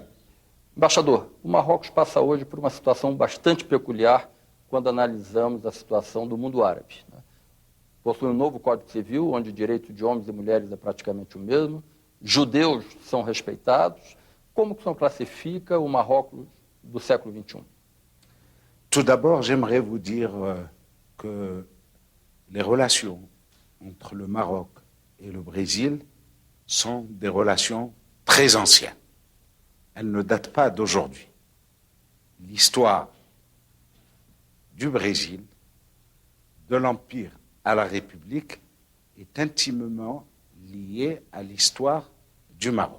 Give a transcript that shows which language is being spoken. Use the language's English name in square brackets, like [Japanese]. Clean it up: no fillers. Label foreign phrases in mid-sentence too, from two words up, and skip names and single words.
[Portuguese] Embaixador, o Marrocos passa hoje por uma situação bastante peculiar quando analisamos a situação do mundo árabe. Possui um novo Código Civil, onde o direito de homens e mulheres é praticamente o mesmo. Judeus são respeitados. Como que o senhor classifica o Marrocos do século XXI? [French] Tout d'abord, j'aimerais vous dire que les relations entre le Maroc et le Brésil sont des relations très anciennes. elle ne date pas d'aujourd'hui. L'histoire du Brésil, de l'Empire à la République, est intimement liée à l'histoire du Maroc.